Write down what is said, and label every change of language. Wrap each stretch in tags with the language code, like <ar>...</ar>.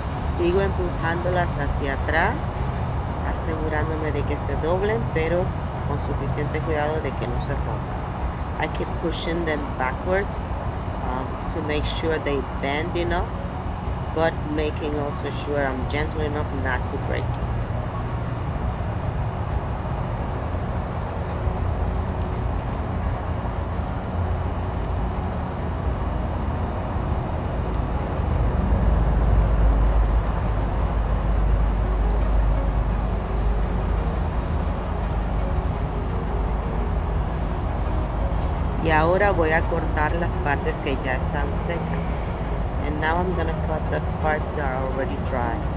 <es>Sigo empujándolas hacia atrás, asegurándome de que se doblen, pero con suficiente cuidado de que no se rompan.</es> <en>I keep pushing them backwards to make sure they bend enough, but making also sure I'm gentle enough not to break them.</en> <es>Y ahora voy a cortar las partes que ya están secas.</es> <en>And now I'm gonna cut the parts that are already dry.</en>